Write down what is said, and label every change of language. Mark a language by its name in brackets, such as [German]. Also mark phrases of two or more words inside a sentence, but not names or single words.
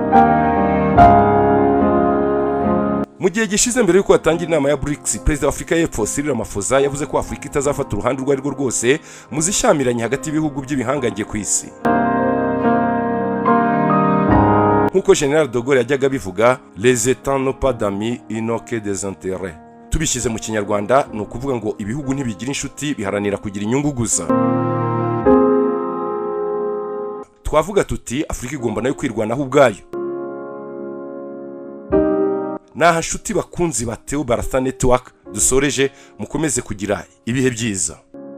[Kinyarwanda] Mu gihe gishize mbere yuko hatangira inama ya BRICS, Perezida wa Afurika y'Epfo Cyril Ramaphosa yavuze ko Afurika itazafata uruhande urwo ari rwo rwose mu zishyamiranye hagati y'ibihugu by'ibihangange ku isi. Nk'uko General de Gaulle yajyaga bivuga, [French] les états n'ont pas d'amis, ils n'ont que des intérêts. [Kinyarwanda] Tubishyize mu Kinyarwanda ni ukuvuga ngo ibihugu ntibigira inshuti, biharanira kugira inyungu gusa. Twavuga tuti Afurika igomba nayo kwirwanaho ubwayo. Naha nshuti bakunzi ba Theo Bartha Network dusoreje, mukomeze kugira ibihe byiza.